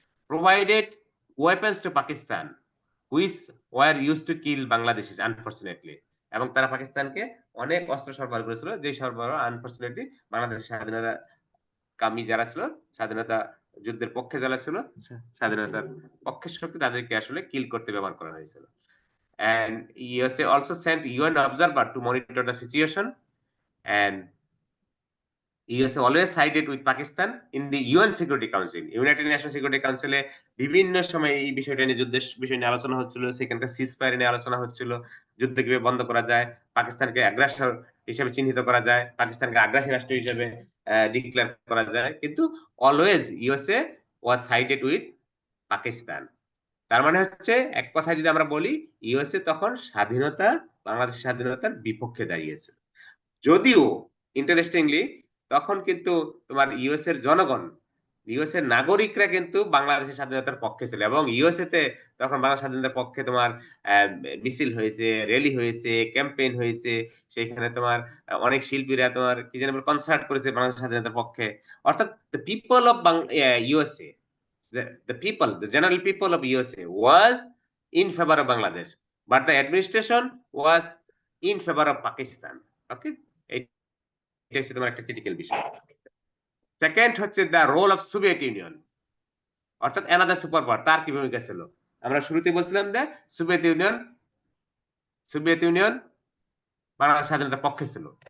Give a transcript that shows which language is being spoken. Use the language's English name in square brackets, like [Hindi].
[English] Provided weapons to Pakistan which were use to kill Bangladeshis unfortunately. [Bangla] এবং তারা পাকিস্তানকে অনেক অস্ত্র সরবরাহ করেছিল, যে সরবরাহ আনফরচুনেটলি বাংলাদেশের স্বাধীনতা কামী যারা ছিল, স্বাধীনতা যুদ্ধের পক্ষে যারা ছিল, স্বাধীনতার পক্ষের শক্তি তাদেরকে আসলে কিল করতে ব্যবহার করা হয়েছিল। [English] And USA also sent UN observer to monitor the situation, and USA always sided with Pakistan in the UN Security Council. [Bangla] United Nations Security Council এ বিভিন্ন সময় এই বিষয়টা নিয়ে যুদ্ধের বিষয় নিয়ে আলোচনা হচ্ছিল, সেখানকার সিজফায়ার নিয়ে আলোচনা হচ্ছিল, যুদ্ধ কিভাবে বন্ধ করা যায়, পাকিস্তানকে আগ্রাসর হিসেবে চিহ্নিত করা যায়, পাকিস্তানকে আগ্রাসী রাষ্ট্র হিসেবে ডিক্লেয়ার করা যায়, কিন্তু [English] Always USA was sided with Pakistan. [Bangla] তার মানে হচ্ছে এক কথায় যদি আমরা বলি, ইউএসএ তখন বাংলাদেশের স্বাধীনতার বিপক্ষে দাঁড়িয়েছিল। যদিও ইন্টারেস্টিংলি তখন কিন্তু তোমার ইউএস এর জনগণ, ইউএস এর নাগরিকরা কিন্তু বাংলাদেশের স্বাধীনতার পক্ষে ছিল, এবং ইউএসএ তে তখন বাংলাদেশ স্বাধীনতার পক্ষে তোমার মিছিল হয়েছে, র্যালি হয়েছে, ক্যাম্পেইন হয়েছে, সেখানে তোমার অনেক শিল্পীরা তোমার কি যেন কনসার্ট করেছে বাংলাদেশ স্বাধীনতার পক্ষে। অর্থাৎ [English] The people of USA, the general people of USA was in favor of Bangladesh, but the administration was in favor of Pakistan. [Bangla] Okay, এটা হচ্ছে তোমার একটা ক্রিটিক্যাল বিষয়। সেকেন্ড হচ্ছে [English] the role of Soviet Union, [Bangla] অর্থাৎ [English] another super power, [Bangla] তার কি ভূমিকা ছিল? আমরা শুরুতে বলছিলাম যে সোভিয়েত ইউনিয়ন বাংলাদেশ স্বাধীনতার পক্ষে ছিল।